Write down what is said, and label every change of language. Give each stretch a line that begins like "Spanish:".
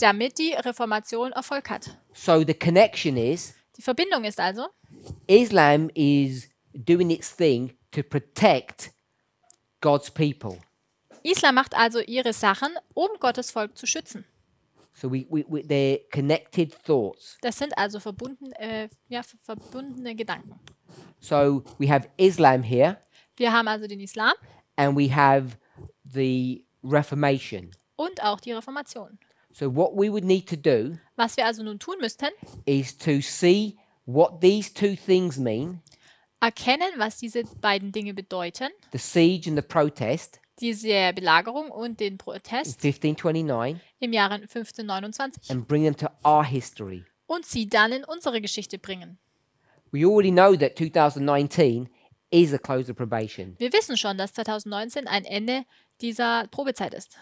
German: damit die Reformation Erfolg hat.
English: So the connection is
German: Die Verbindung ist also,
English: Islam is doing its thing to protect God's people.
German: Islam macht also ihre Sachen, um Gottes Volk zu schützen.
English: So they're connected thoughts.
German: Das sind also verbundene Gedanken.
English: So we have Islam here,
German: Wir haben also den Islam
English: and we have the Reformation.
German: und auch die Reformation.
English: So what we would need to do
German: Was wir also nun tun müssten,
English: is to see what these two things mean,
German: erkennen, was diese beiden Dinge bedeuten,
English: the siege and the protest
German: diese Belagerung und den
English: in
German: Protest 1529, im Jahre 1529
English: and bring them to our history.
German: und sie dann in unsere Geschichte bringen.
English: We already know that 2019 is a close of probation.
German: Wir wissen schon, dass 2019 ein Ende dieser Probezeit ist.